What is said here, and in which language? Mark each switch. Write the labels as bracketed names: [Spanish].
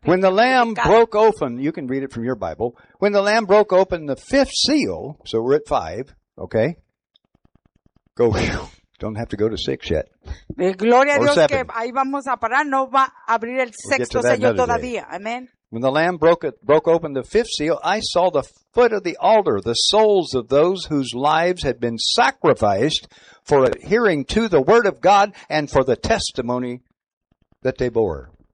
[English] When the Lamb broke open, you can read it from your Bible. When the Lamb broke open the fifth seal, so we're at 5, okay? Go, don't have to go to 6 yet. [Spanish] Gloria [English] or [Spanish] a Dios [English] 7. [Spanish] Que ahí vamos a parar, no va a abrir el sexto sello todavía. [English] Amen. When the Lamb broke open the fifth seal, I saw the foot of the altar, the souls of those whose lives had been sacrificed for adhering to the Word of God and for the testimony that they bore.